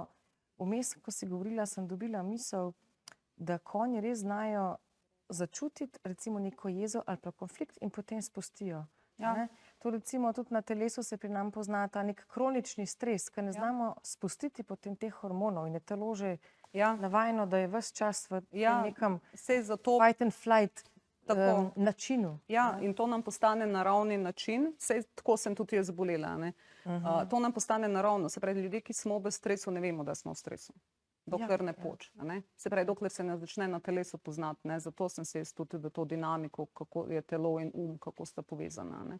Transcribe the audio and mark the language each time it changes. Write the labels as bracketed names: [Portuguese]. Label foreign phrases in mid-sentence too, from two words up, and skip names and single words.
[Slovenian] Vmes, ko si govorila, sem dobila misel, da konji res znajo začutiti recimo neko jezo ali pa konflikt in potem spustijo. Ja. To recimo tudi na telesu se pri nam pozna ta nek kronični stres, ker ne znamo spustiti potem teh hormonov in je telo že navajeno, da je ves čas v nekem [English] fight and flight [Slovenian] načinu. Ja, in to nam postane naravni način, sej tako sem tudi jaz zbolela. To nam postane naravno, se pravi, ljudje, ki smo v stresu, ne vemo, da smo v stresu. Dokler ne poč. Se pravi, dokler se ne začne na telesu poznati. Zato sem se jaz tudi v to dinamiko, kako je telo in kako sta povezana.